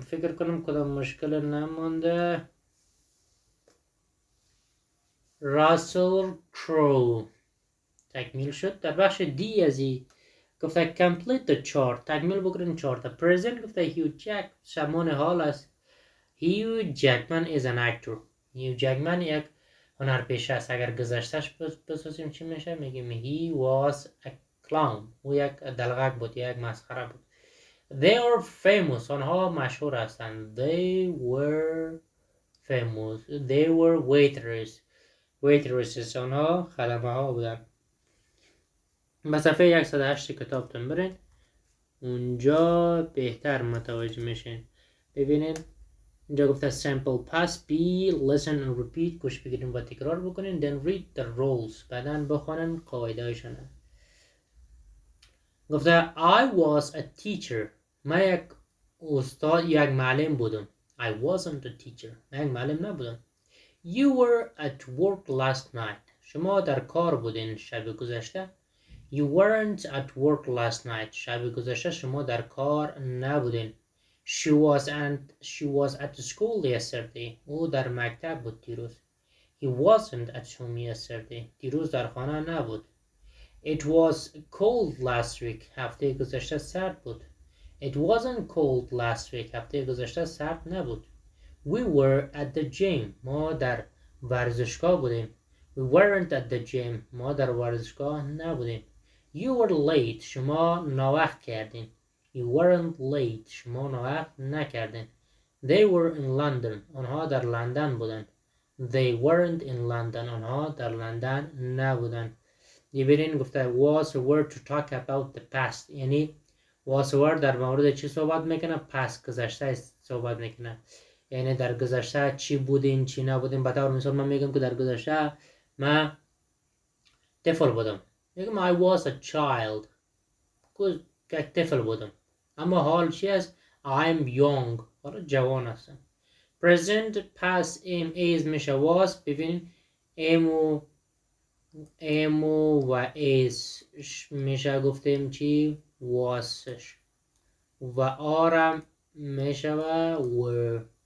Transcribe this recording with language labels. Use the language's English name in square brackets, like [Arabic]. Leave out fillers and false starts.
[Persian] فکر کنم کدام مشکل نمانده. راسل کرو تکمیل شد. در بخش دی ازی گفته [English] complete the chart. [Persian] تکمیل بکنیم چارت. present گفته هیو جک زمان حال است. [English] Hugh Jackman is an actor. [Persian] هیو جکمن یک هنرپیشه است. اگر گذشتهش بسازیم چی میشه؟ میگیم [English] he was a clown. [Persian] او یک دلغک بود، یک مسخره بود. [English] They are famous. [Persian] آنها مشهور هستند. [English] They were famous. They were waitresses. [Persian] آنها خدمه ها بودن. به صفحه 108 کتابتون برین، اونجا بهتر متوجه میشین. ببینین اینجا گفته [English] simple past be listen and repeat. [Persian] گوش بگیرین و تکرار بکنین. [English] then read the rules. [Persian] بعدن بخونن قاعده هایشان. [English] گفته I was a teacher. [Persian] من یک استاد، یک معلم بودم. [English] I wasn't a teacher. [Persian] من یک معلم نبودم. [English] You were at work last night. [Persian] شما در کار بودین شب گذشته. [English] You weren't at work last night. [Persian] شب گذشته شما در کار نبودین. [English] She was at school yesterday. [Persian] او در مکتب بود دیروز. [English] He wasn't at home yesterday. [Persian] دیروز در خانه نبود. [English] It was cold last week. [Persian] هفته گذشته سرد بود. [English] It wasn't cold last week. [Persian] هفته گذشته سرد نبود. [English] We were at the gym. [Persian] ما در ورزشگاه بودیم. [English] We weren't at the gym. [Persian] ما در ورزشگاه نبودیم. [English] You were late. [Persian] شما ناوقت کردین. [English] You weren't late. [Persian] شما ناوقت نکردین. [English] They were in London. [Persian] آنها در لندن بودن. [English] They weren't in London. [Persian] آنها در لندن نبودن. دیبرین گفته [English] was a word to talk about the past. [Persian] یعنی [English] was a word [Persian] در مورد چی صحبت میکنه؟ past گذشته صحبت میکنه. یعنی در گذشته چی بودین چی نبودین. به طور مثال من میگم که در گذشته من طفل بودم. [English] میگم I was a child. [Persian] که طفل بودم. اما حال چی است؟ [English] I'm young. [Persian] حالا جوان هستم. [English] present past am is [Persian] میشه [English] was. [Persian] ببینید امو و is میشه گفتیم چی؟ wasش. و آرم میشه و were.